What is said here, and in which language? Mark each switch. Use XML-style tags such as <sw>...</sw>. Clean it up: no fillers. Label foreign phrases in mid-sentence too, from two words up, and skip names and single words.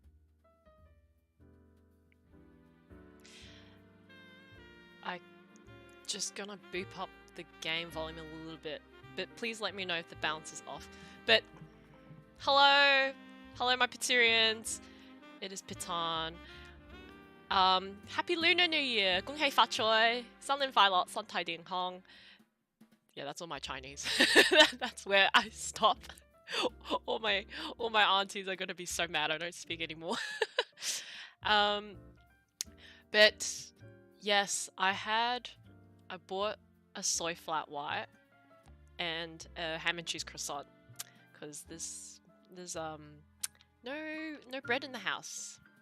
<en>I just gonna boop up the game volume a little bit, but please let me know if the balance is off. But hello, my Pizzerians. It is PitTan. Happy Lunar New Year.</en> <yue>恭喜發財，新年快樂，身體健康.</yue> <en>Yeah, that's all my Chinese. That's where I stop. all my aunties are gonna be so mad I don't speak anymore. But yes, I bought a soy flat white and a ham and cheese croissant because there's no bread in the house.</en>